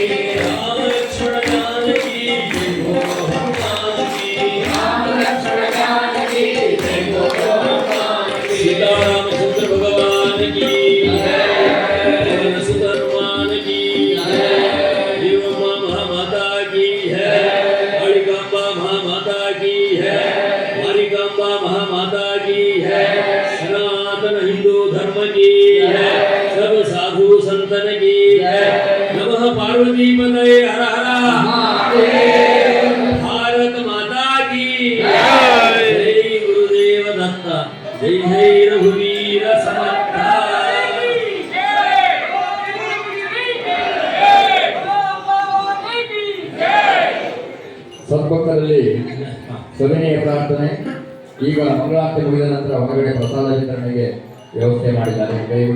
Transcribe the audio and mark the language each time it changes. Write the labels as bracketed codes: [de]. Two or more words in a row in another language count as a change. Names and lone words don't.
[hi] राम लक्ष्मण जानकी जय बोलो हनुमान की, राम लक्ष्मण जानकी जय बोलो हनुमान की, सीतारामचंद्र भगवान की जय, पवन सुत हनुमान की जय, देवम्मा महामाता की जय, कालिकाम्बा महामाता की जय, मारिकाम्बा महामाता की जय, सनातन हिंदू धर्म की है, सब साधु संतन की है। नमः पार्वती पतये हर हर महादेव, भारत माता की जय, जय गुरुदेव दत्त, जय जय रघुवीर समर्थ। [kn] ಸದ್ಭಕ್ತರಲ್ಲಿ ಸವಿನಯ ಪ್ರಾರ್ಥನೆ. ಈಗ ಮಂಗಳಾರತಿ ಮುಗಿದ ನಂತರ ಹೊರಗಡೆ ಪ್ರಸಾದ ವಿತರಣೆಗೆ ವ್ಯವಸ್ಥೆ ಮಾಡಿದ್ದಾರೆ.